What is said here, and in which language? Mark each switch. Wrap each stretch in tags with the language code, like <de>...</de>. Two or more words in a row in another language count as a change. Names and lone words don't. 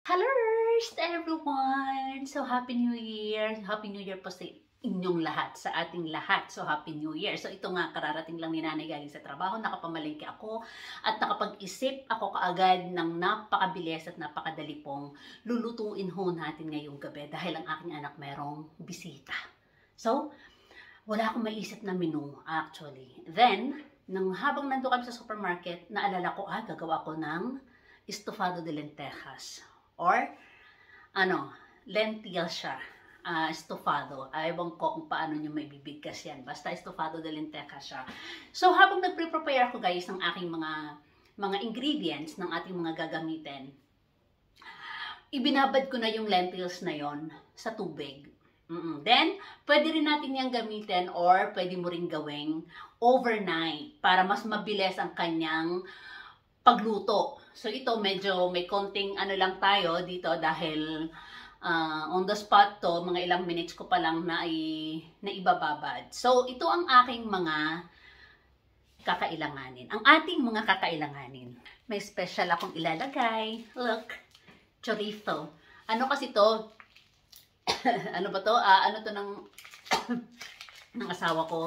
<en>Hello everyone! So, Happy New Year! Happy New Year</en> <tl>po sa inyong lahat, sa ating lahat. So,</tl> <en>Happy New Year!</en> <tl>So, ito nga, kararating lang ni Nanay galing sa trabaho, nakapamalengke ako at nakapag-isip ako kaagad ng napakabilis at napakadali pong lulutuin ho natin ngayong gabi dahil ang aking anak merong bisita. So, wala akong maisip na</tl> <en>menu actually.</en> <tl>Then, habang nandun kami sa supermarket, naalala ko, gagawa ko ng</tl> <es>estofado de lentejas.</es> <tl>Or, lentil siya. Estofado. Ewan ko kung paano nyo may bibigkas yan. Basta</tl> <es>estofado de lentejas</es> <tl>siya. So, habang nagpre-prepare ako guys ng aking mga ingredients ng ating mga gagamitin, ibinabad ko na yung lentils na yon sa tubig. Then, pwede rin natin yung gamitin or pwede mo rin gawing overnight para mas mabilis ang kanyang pagluto. So ito medyo may konting lang tayo dito dahil</tl> <en>on the spot</en> <tl>to, mga ilang minutes ko pa lang na ibababad. So ito ang aking mga kakailanganin. Ang ating mga kakailanganin. May special akong ilalagay. Look, chorizo. Ano kasi to? Ano ba to? Ano to ng asawa ko?</tl>